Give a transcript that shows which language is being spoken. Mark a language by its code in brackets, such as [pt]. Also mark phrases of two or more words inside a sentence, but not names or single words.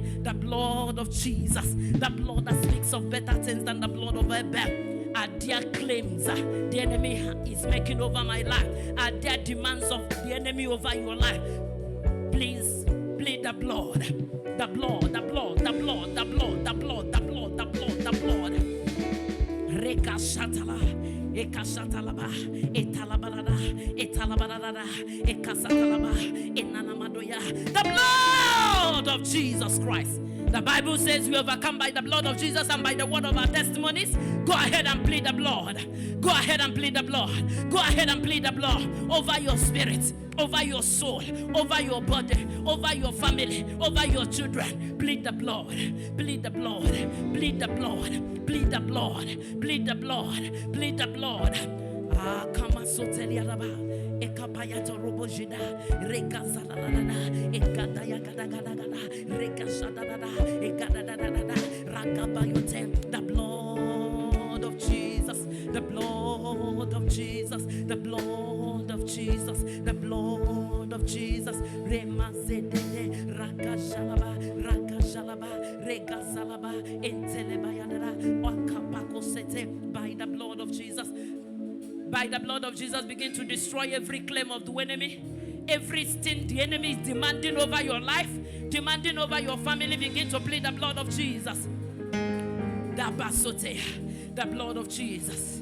[en] The blood of Jesus, the blood that speaks of better things than the blood of Abel. Are there claims the enemy is making over my life? Are there demands of the enemy over your life? Please plead the blood. The blood, the blood, the blood, the blood, the blood, the blood, the blood, the blood. Reka shatala, eka shatalaba, etalabalada, etalabalada, eka satalaba, enanamadoya. The blood of Jesus Christ. The Bible says we overcome by the blood of Jesus and by the word of our testimonies. Go ahead and plead the blood. Go ahead and plead the blood. Go ahead and plead the blood over your spirit, over your soul, over your body, over your family, over your children. Plead the blood. Plead the blood. Plead the blood. Plead the blood. Plead the blood. Plead the blood. Ah, kama soteli araba. Ekapayato robojida. Reka salalala. Ekadaya kadagada. Reka shadada. Ekadada. Rakabayote. The blood of Jesus. The blood of Jesus. The blood of Jesus. The blood of Jesus. Rema zedede. Rakashalaba. Rakashalaba. Reka salaba. Entelebayadada. Wakapako sete. By the blood of Jesus. By the blood of Jesus, begin to destroy every claim of the enemy. Everything the enemy is demanding over your life, demanding over your family, begin to plead the blood of Jesus. The blood of Jesus.